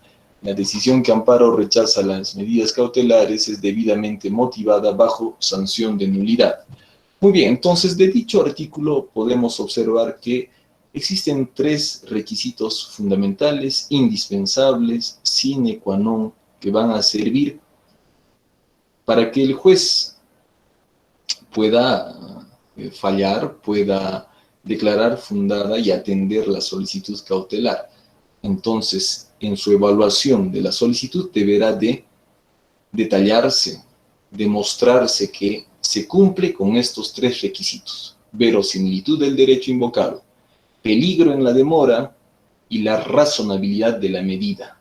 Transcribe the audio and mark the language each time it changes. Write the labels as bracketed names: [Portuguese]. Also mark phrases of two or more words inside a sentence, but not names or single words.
[Spanish] La decisión que ampara o rechaza las medidas cautelares es debidamente motivada bajo sanción de nulidad. Muy bien, entonces de dicho artículo podemos observar que existen tres requisitos fundamentales, indispensables, [Latin] sine qua non, [Spanish] que van a servir para que el juez pueda fallar, pueda declarar fundada y atender la solicitud cautelar. Entonces, en su evaluación de la solicitud deberá de detallarse, demostrarse que se cumple con estos tres requisitos: verosimilitud del derecho invocado, peligro en la demora y la razonabilidad de la medida.